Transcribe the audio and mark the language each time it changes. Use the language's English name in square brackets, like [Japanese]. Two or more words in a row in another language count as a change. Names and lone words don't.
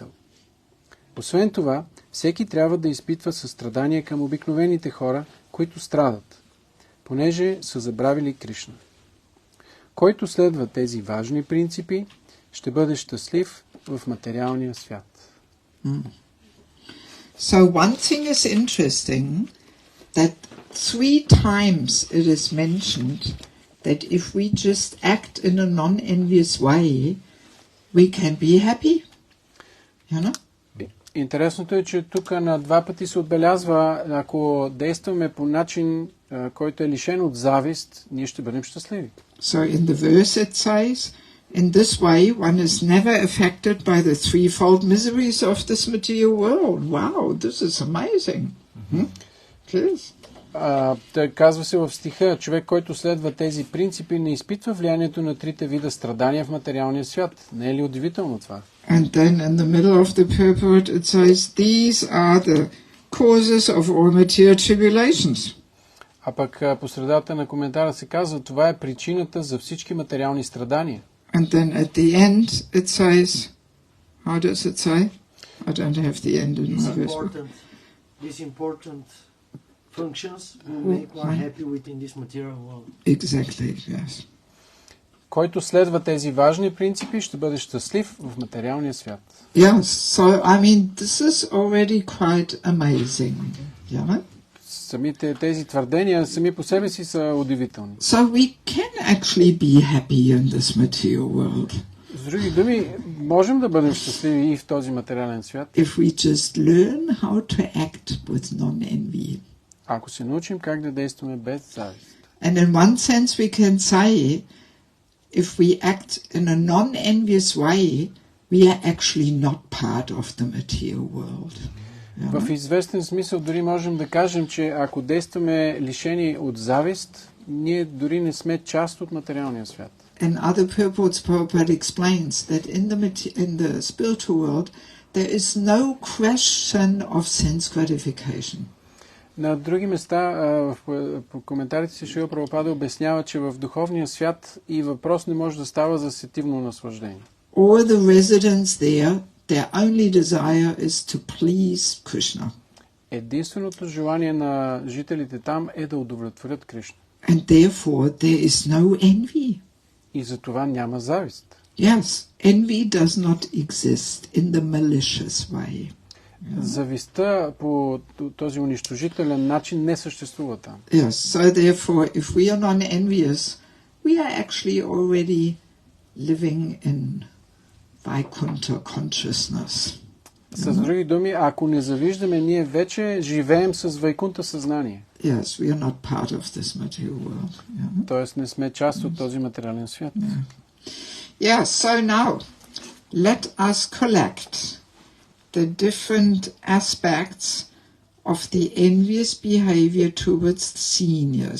[Bulgarian] Освен това, всеки трябва да изпитва състрадание към обикновените хора, които страдат, понеже са забравили Кришна. Който следва тези важни принципи, ще бъде щастлив в материалния свят. [English] So one thing is interesting, that 3 times it is mentioned that if we just act in a non-envious way, we can be happy. You know? [Bulgarian] Интересното е, че тук на 2 пъти се отбелязва, ако действаме по начин, който е лишен от завист, ние ще бъдем щастливи. [English] So in the verse it says, in this way one is never affected by the threefold miseries of this material world. Wow, this is amazing. Yes. [Bulgarian] Казва се в стиха, човек, който следва тези принципи, не изпитва влиянието на трите вида страдания в материалния свят. Не е ли удивително това? [English] And then in the middle of the purport it says, these are the causes of all material tribulations. [Bulgarian] А пък по средата на коментара се казва, това е причината за всички материални страдания. [English] And then at the end it says, how does it say? I don't have the end in my verse. These important functions will make one happy within this material world. Exactly, yes. [Bulgarian] Който следва тези важни принципи, ще бъде щастлив в материалния свят. [English] Yes, so I mean, this is already quite amazing. Yeah? [Bulgarian] Самите тези твърдения сами по себе си са удивителни. [English] So we can actually be happy in this material world. [Bulgarian] С други думи, можем да бъдем щастливи и в този материален свят. [English] If we just learn how to act with non-envy. [Bulgarian] Ако се научим как да действаме без завист. [English] And in one sense we can say, if we act in a non-envious way, we are actually not part of the material world. Yeah? [Bulgarian] В известен смисъл дори можем да кажем, че ако действаме лишени от завист, ние дори не сме част от материалния свят. [English] In other purports, Prabhupada explains that in the spiritual world, there is no question of sense gratification. [Bulgarian] На други места, в коментарите си Шрила Прабхупада обяснява, че в духовния свят и въпрос не може да става за сетивно наслаждение. [English] All the residents there, their only desire is to please Krishna. [Bulgarian] Единственото желание на жителите там е да удовлетворят Кришна. [English] And therefore there is no envy. [Bulgarian] И за това няма завист. [English] Yes, envy does not exist in the malicious way. [Bulgarian] Завистта по този унищожителен начин не съществува там. [English] Yes, so therefore if we are non-envious, we are actually already living in Vaikuntha consciousness. [Bulgarian] С други думи, ако не завиждаме, ние вече живеем с Вайкунта съзнание. [English] Yes, we are not part of this material world. Yeah. [Bulgarian] Тоест не сме част от този материален свят. [English] Yeah, so now let us collect the different aspects of the envious behavior towards the seniors.